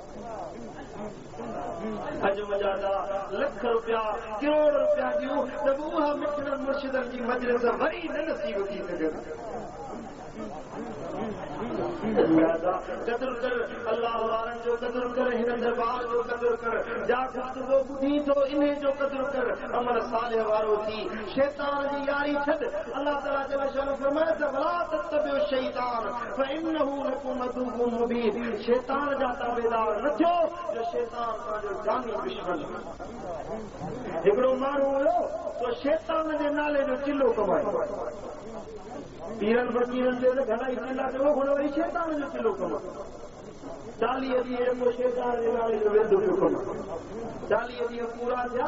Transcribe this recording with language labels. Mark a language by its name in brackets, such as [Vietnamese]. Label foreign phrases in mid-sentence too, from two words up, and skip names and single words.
[Sindhi] अॼु मुंहिंजा लख रुपया करोड़ रुपया ॾियूं त बि उहा मिठड़नि मुर्शिदनि जी मजलिस वरी न नसीब थी सघनि कदुरु कर अल्लाह वारनि जो कदुरु कर हिन दरबार जो कदुरु कर जा गुफ़्तगू ॿुधी थो इन जो कदुरु कर अमल सालिह वारो थी शैतान जी यारी छॾ अल्लाह ताला [Arabic] جل شأنه [Sindhi] फरमाए त [Arabic] ولا تتبعوا الشيطان فإنه لكم عدو مبين [Sindhi] शैतान जा ताबेदार न थियो जो शैतान तव्हांजो जानी दुश्मन हिकिड़ो माण्हू हुयो तो शैतान जे नाले जो चिल्लो कमाए पीरन फ़क़ीरनि ते त घणा ई चिल्ला कयो हुन वरी शैतान जो चिल्लो कमाए 40 ॾींहं पोइ शैतान जे नाले जो वेंदो पियो कमाए 40 ॾींहं पूरा थिया